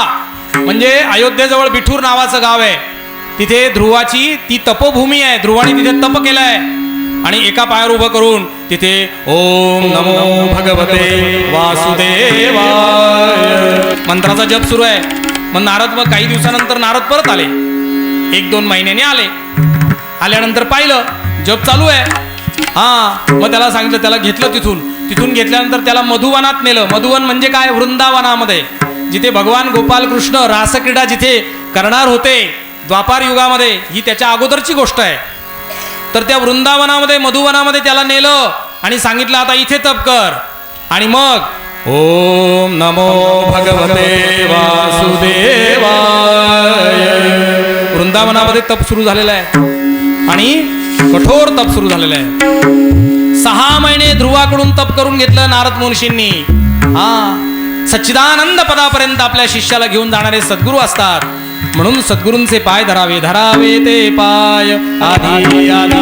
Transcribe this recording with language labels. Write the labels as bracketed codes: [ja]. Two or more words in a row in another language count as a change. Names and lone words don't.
[mr] म्हणजे अयोध्येजवळ बिठूर नावाचं गाव आहे. तिथे ध्रुवाची ती तपोभूमी आहे. ध्रुवाने तिथे तप केलंय. आणि एका पायावर उभं करून तिथे [sa] ओम नमो भगवते वासुदेवाय [mr] मंत्राचा जप सुरू आहे. मग नारद काही दिवसानंतर नारद परत आले. 1-2 महिन्याने आल्यानंतर पाहिलं जप चालू आहे. मग त्याला सांगितलं, त्याला घेतलं तिथून घेतल्यानंतर त्याला मधुवनात नेलं. मधुवन म्हणजे काय? वृंदावनामध्ये, जिथे भगवान गोपाल कृष्ण रासक्रीडा जिथे करणार होते द्वापार युगामध्ये, ही त्याच्या अगोदरची गोष्ट आहे. तर त्या वृंदावनामध्ये मधुवनामध्ये त्याला नेलं आणि सांगितलं आता इथे तप कर. आणि मग [sa] ओम नमो भगवते वासुदेवाय. [mr] वृंदावनामध्ये तप सुरू झालेलं आहे आणि कठोर तप सुरू झालेलं आहे. 6 महिने ध्रुवाकडून तप करून घेतलं नारद मुनींनी. सच्चिदानंद पदापर्यंत आपल्या शिष्याला घेऊन जाणारे सद्गुरू असतात. म्हणून सद्गुरूंचे पाय धरावे धरावे ते पाय आधी आधी.